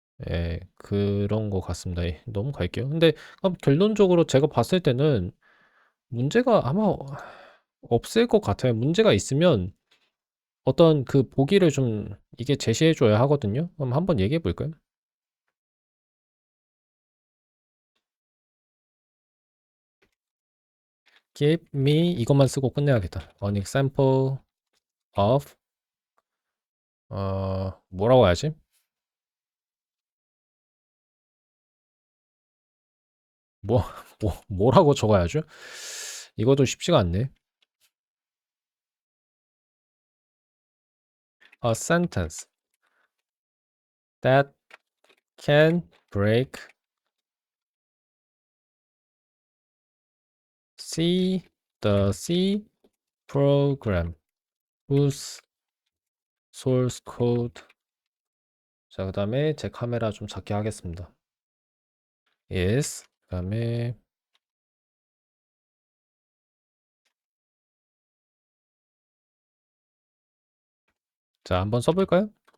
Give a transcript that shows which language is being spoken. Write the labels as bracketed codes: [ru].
[ko] 예, 그런 것 같습니다. 예, 넘어갈게요. 근데 결론적으로 제가 봤을 때는 문제가 아마 없을 것 같아요. 문제가 있으면 어떤 그 보기를 좀 이게 제시해 줘야 하거든요. 그럼 한번 얘기해 볼까요? [en] Give me [ko] 이것만 쓰고 끝내야겠다. [en] An example of [ko] 뭐라고 해야지? 뭐, 뭐라고 적어야죠? 이것도 쉽지가 않네. [en] A sentence that can break C program whose source code. [ko] 자, 그 다음에 제 카메라 좀 작게 하겠습니다. [en] Yes. [ko] 그 다음에 자, 한번 써볼까요?